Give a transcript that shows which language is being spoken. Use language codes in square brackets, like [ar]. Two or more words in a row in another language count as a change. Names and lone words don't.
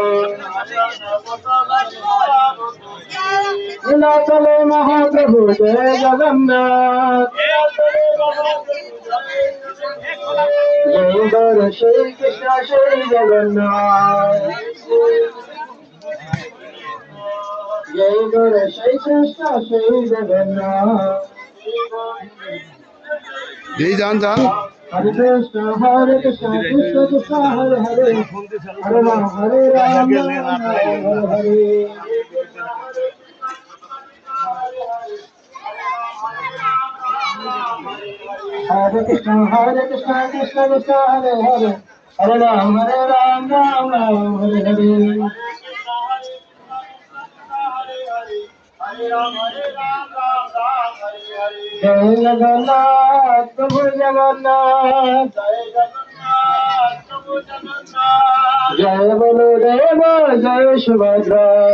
[bn] নীলাচলে মহাপ্রভু জয় জগন্নাথ জয় গৌর শ্রী কৃষ্ণ শ্রী জগন্নাথ জয় গৌর শ্রী কৃষ্ণ শ্রী জগন্নাথ যান যান হরে কৃষ্ণ কৃষ্ণ কৃষ্ণ হরে হরে হরে রাম রাম হরে হরে [hi] हरे कृष्ण कृष्ण कृष्ण हरे हरे हरे राम राम राम हरे हरे जय जगन्नाथ प्रभु जगन्नाथ जय बलदेव जय सुभद्रा